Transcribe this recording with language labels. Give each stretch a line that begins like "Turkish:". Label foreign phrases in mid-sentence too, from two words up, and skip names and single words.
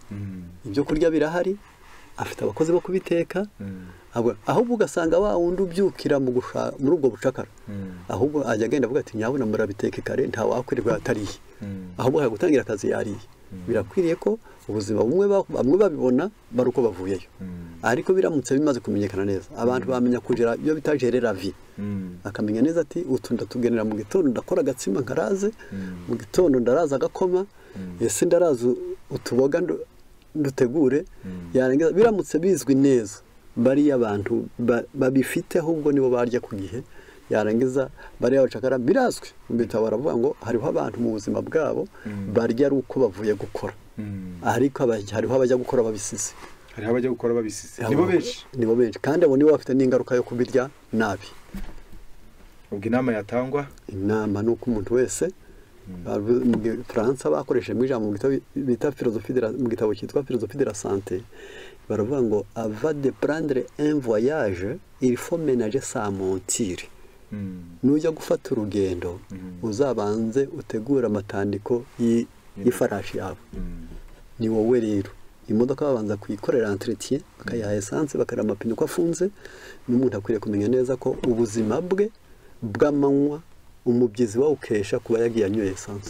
Kinyarwanda: Ibyo kurya birahari, afite abakozi bo kubiteka, ahubwo ugasanga wa wundi ubyukira muri ubwo bucakara, ahubwo ajya agenda avuga ati nyabona murabiteke kare, nta wakwirirwa atariye, ahubwo gutangira akazi yariye. Birakwiriye ko ubuzima bamwe babibona bari uko bavuyeyo, ariko biramutse bimaze kumenyekana neza, abantu bamenya kugira iyo bita
French: gérer la vie,
Kinyarwanda: akamenya neza ati utu ndatugenera mu gitondo ndakora agatsima nkaraze, mu gitondo ndaraza agakoma, ese ndaraza utuboga ndutegure. Yarangiza biramutse bizwi neza, bari abantu babifite ahubwo nibo barya ku gihe. Yarangiza bari abacakara birazwi mu bitabo baravuga ngo hariho abantu mu buzima bwabo barya ari uko bavuye gukora, ariko hariho abajya gukora babisize. Nibo benshi kandi abo nibo bafite n'ingaruka yo kubirya nabi. Ubwo inama yatangwa, inama nuko umuntu wese mu Faransa bakoresheje mu ijambo bita mu gitabo cyitwa Philosophie de la santé, baravuga ngo
French: avant de prendre un voyage il faut ménager sa monture.
Kinyarwanda: Nujya gufata urugendo uzabanze utegura amatandiko y'ifarashi yawe. Ni wowe rero imodoka babanza kuyikorera entretien, bakayaha essence, bakareba amapine uko afunze. N'umuntu akwiriye kumenya neza ko ubuzima bwe bw'amanywa umubyizi wawukesha kuba yagiye anyoye essence,